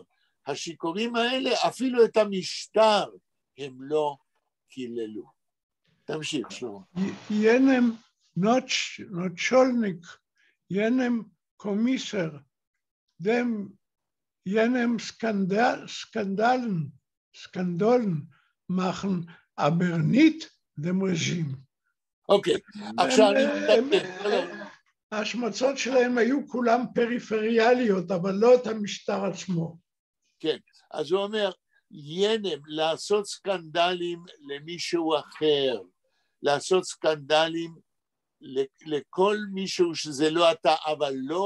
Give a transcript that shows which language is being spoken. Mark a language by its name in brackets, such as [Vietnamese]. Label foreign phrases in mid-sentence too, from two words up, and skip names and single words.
[Hebrew] השיכורים האלה, אפילו את המשטר, הם לא קיללו. תמשיך, שלמה. [Yiddish] ינם נוצ'ולניק, ינם קומיסר, דם ינם סקנדלן מחן, אָבער ניט דעם רג'ים. [Hebrew] אוקיי, עכשיו אני מתקן. ההשמצות שלהם היו כולם פריפריאליות, אבל לא את המשטר עצמו. כן, אז הוא אומר, ינם, לעשות סקנדלים למישהו אחר, לעשות סקנדלים לכל מישהו שזה לא אתה, אבל לא